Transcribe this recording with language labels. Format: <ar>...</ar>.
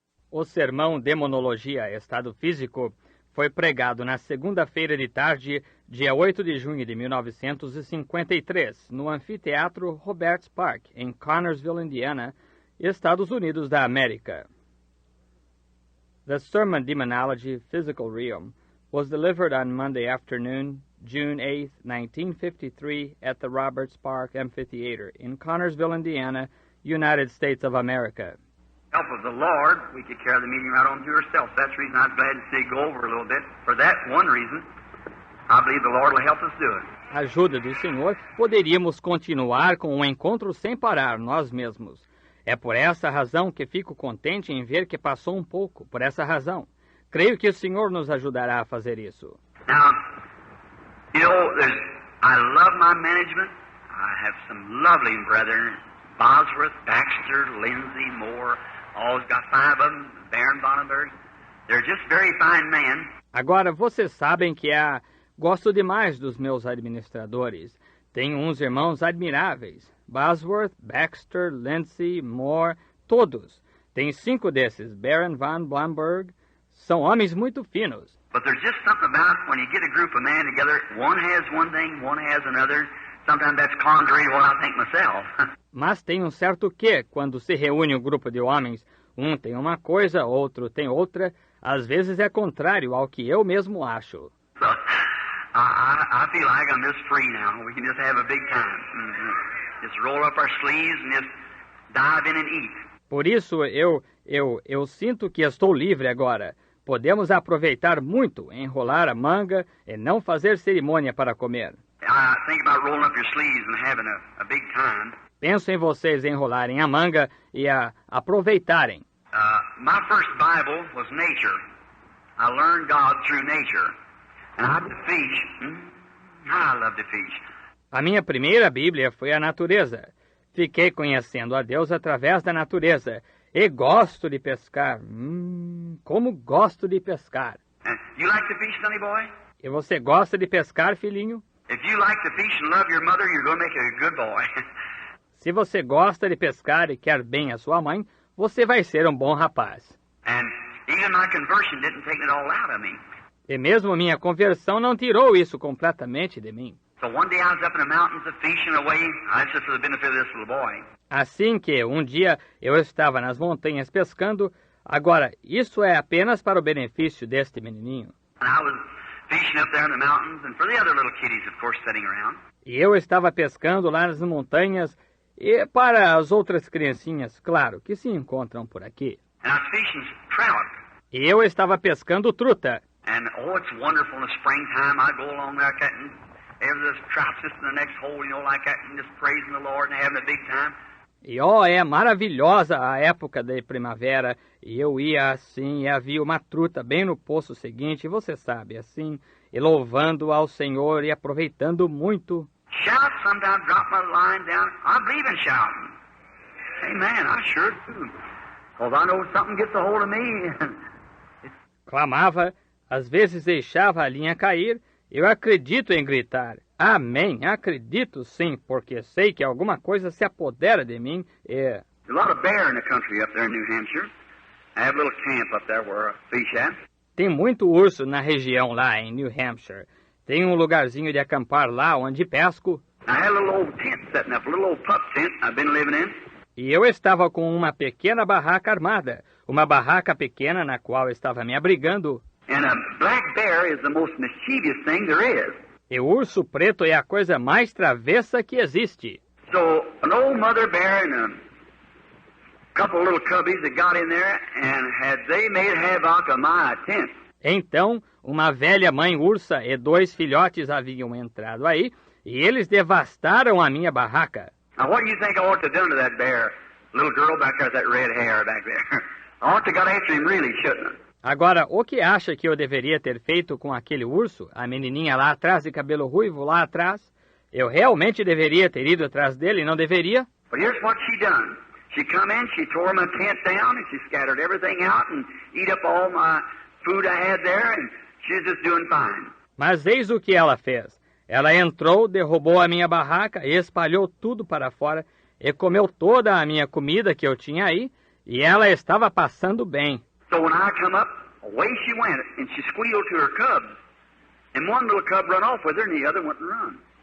<pt>O sermão Demonologia, Estado Físico, foi pregado na segunda-feira de tarde, dia 8 de junho de 1953, no Anfiteatro Roberts Park, em Connersville, Indiana, Estados Unidos da América.</pt> <en>The sermon Demonology, Physical Realm was delivered on Monday afternoon, June 8, 1953, at the Roberts Park Amphitheater in Connersville, Indiana, United States of America. Help of the Lord, we could carry the meeting right on to yourself. That's the reason I was glad to see you go over a little bit. For that one reason, I believe the Lord will help us do it.</en> <pt>Ajuda do Senhor, poderíamos continuar com o encontro sem parar, nós mesmos. É por essa razão que fico contente em ver que passou um pouco, por essa razão. Creio que o Senhor nos ajudará a fazer isso.</pt> <en>Now, you know, I love my management. I have some lovely brethren, Bosworth, Baxter, Lindsay, Moore. Always got 5 of them, Baron Bonnenberg. They're just very fine men.</en> <pt>Agora, vocês sabem que gosto demais dos meus administradores. Tenho uns irmãos admiráveis. Bosworth, Baxter, Lindsay, Moore, todos. Tem 5 desses, Baron von Blomberg. São homens muito finos.</pt> <en>But there's just something about when you get a group of men together, one has one thing, one has another. Sometimes that's contrary to what I think myself.</en> <pt>Mas tem um certo quê quando se reúne um grupo de homens. Um tem uma coisa, outro tem outra. Às vezes é contrário ao que eu mesmo acho.</pt> <en>So, I feel like I'm just free now. We can just have a big time. Just roll up our sleeves and just dive in and eat.</en> <pt>Por isso eu sinto que estou livre agora. Podemos aproveitar muito, enrolar a manga e não fazer cerimônia para comer.</pt> <en>I think about rolling up your sleeves and having a big time.</en> <pt>Penso em vocês enrolarem a manga e aproveitarem.</pt> <en>My first Bible was nature. I learned God through nature. And I love to fish. I love to fish.</en> <pt>A minha primeira Bíblia foi a natureza. Fiquei conhecendo a Deus através da natureza. E gosto de pescar. Como gosto de pescar.</pt> <en>You like to fish, sonny boy?</en> <pt>E você gosta de pescar, filhinho?</pt> <en>If you like to fish and love your mother, you're going to make a good boy.</en> <pt>Se você gosta de pescar e quer bem a sua mãe, você vai ser um bom rapaz.</pt> <en>And even my conversion didn't take it all out of me.</en> <pt>E mesmo minha conversão não tirou isso completamente de mim.</pt> <en>So one day I was up in the mountains fishing away. That's just for the benefit of this little boy.</en> <pt>Assim que um dia eu estava nas montanhas pescando, agora isso é apenas para o benefício deste menininho.</pt> <en>And I was fishing up there in the mountains and for the other little kiddies, of course, sitting around.</en> <pt>E eu estava pescando lá nas montanhas e para as outras criancinhas, claro, que se encontram por aqui.</pt> <en>And I was fishing trout.</en> <pt>E eu estava pescando truta.</pt> <en>And oh, it's wonderful in the springtime. I go along there cutting every trout just in the next hole, you know, like that, and just praising the Lord and having a big time.</en> <pt>E é maravilhosa a época da primavera. E eu ia assim e havia uma truta bem no poço seguinte, você sabe, assim, e louvando ao Senhor e aproveitando muito.</pt> <en>Shout, sometimes drop my line down. I believe in shouting. Amen, I sure do. Because I know something gets a hold of me.</en> <pt>Clamava, às vezes deixava a linha cair. Eu acredito em gritar. Amém, acredito sim, porque sei que alguma coisa se apodera de mim e...</pt> <en>There's a lot of bear in the country up there in New Hampshire. I have a little camp up there where I fish at.</en> <pt>Tem muito urso na região lá em New Hampshire. Tem um lugarzinho de acampar lá onde pesco.</pt> <en>I had a little old tent setting up, a little old pup tent I've been living in.</en> <pt>E eu estava com uma pequena barraca armada. Uma barraca pequena na qual estava me abrigando.</pt> <en>And a black bear is the most mischievous thing there is.</en> <pt>E o urso preto é a coisa mais travessa que existe.</pt> <en>So, an old mother bear and a couple of little cubbies that got in there and they made havoc of my tent.</en> <pt>Então, uma velha mãe ursa e 2 filhotes haviam entrado aí, e eles devastaram a minha barraca.</pt> <en>Now, what do you think I ought to have done to that bear? Little girl back there with that red hair back there. I ought to got after him really, shouldn't I?</en> <pt>Agora, o que acha que eu deveria ter feito com aquele urso? A menininha lá atrás, de cabelo ruivo lá atrás? Eu realmente deveria ter ido atrás dele, não deveria?</pt> <en>But here's what she done. She come in, she tore my tent down, and she scattered everything out and eat up all my food I had there, and she's just doing fine.</en> <pt>Mas eis o que ela fez. Ela entrou, derrubou a minha barraca e espalhou tudo para fora e comeu toda a minha comida que eu tinha aí, e ela estava passando bem.</pt> <en>So when I come up, away she went, and she squealed to her cubs. And one little cub run off with her, and the other wouldn't run.</en>